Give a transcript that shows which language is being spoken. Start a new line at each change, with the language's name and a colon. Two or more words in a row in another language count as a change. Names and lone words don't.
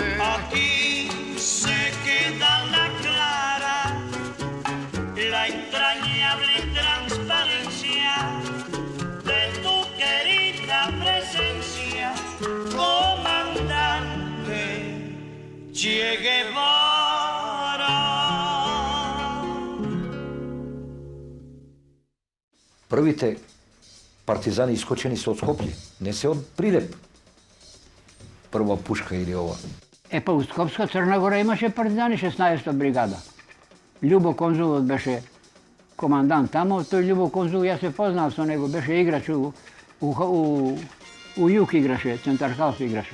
Spanish: Aquí se queda la clara, la entrañable transparencia de tu querida presencia, comandante Che Guevara.
Macedonian: Првите партизани искочени се од Скопје, не се од Прилеп. Прва пушка или ова. Па у Скопска Црна Гора имаше партизани 16-та бригада. Љубо Конзулот беше командант тамо, тој Љубо Конзул, јас се познав со него, беше играч у Јук играше, Центархалс играше.